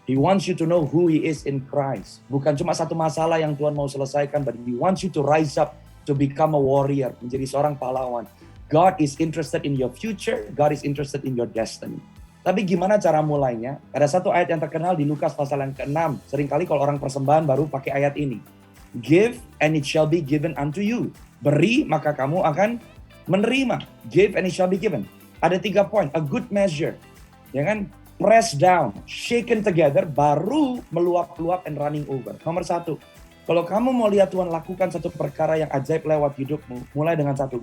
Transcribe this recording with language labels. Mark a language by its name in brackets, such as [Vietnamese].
[English] He wants you to know who He is in Christ. [Indonesian] Bukan cuma satu masalah yang Tuhan mau selesaikan, [English] but He wants you to rise up to become a warrior, [Indonesian] menjadi seorang pahlawan. [English] God is interested in your future, God is interested in your destiny. [Indonesian] Tapi gimana cara mulainya? Ada satu ayat yang terkenal di Lukas pasal yang ke-6. Seringkali kalau orang persembahan baru pakai ayat ini. [English] Give and it shall be given unto you. [Indonesian] Beri maka kamu akan menerima. [English] Give and it shall be given. [Indonesian] Ada 3 poin. [English] A good measure. [Indonesian] Ya kan? [English] Press down, shaken together, [Indonesian] baru meluap-luap [English] and running over. [Indonesian] Nomor 1. Kalau kamu mau lihat Tuhan lakukan satu perkara yang ajaib lewat hidupmu, mulai dengan 1.